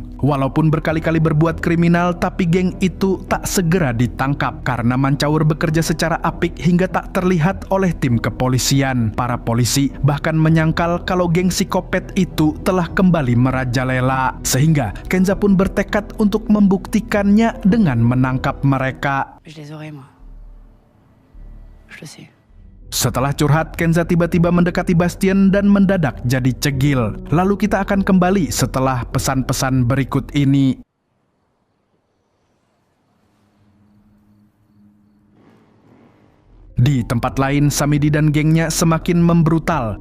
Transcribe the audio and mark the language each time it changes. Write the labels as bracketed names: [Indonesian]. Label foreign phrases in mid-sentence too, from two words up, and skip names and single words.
[Indonesian] Walaupun berkali-kali berbuat kriminal, tapi geng itu tak segera ditangkap karena Mancaur bekerja secara apik hingga tak terlihat oleh tim kepolisian. Para polisi bahkan menyangkal kalau geng psikopat itu telah kembali merajalela, sehingga Kenza pun bertekad untuk membuktikannya dengan menangkap mereka. [French] Je les aurai, moi. Je le sais. [Indonesian] Setelah curhat, Kenza tiba-tiba mendekati Bastien dan mendadak jadi cegil. Lalu kita akan kembali setelah pesan-pesan berikut ini. Di tempat lain, Samidi dan gengnya semakin membrutal.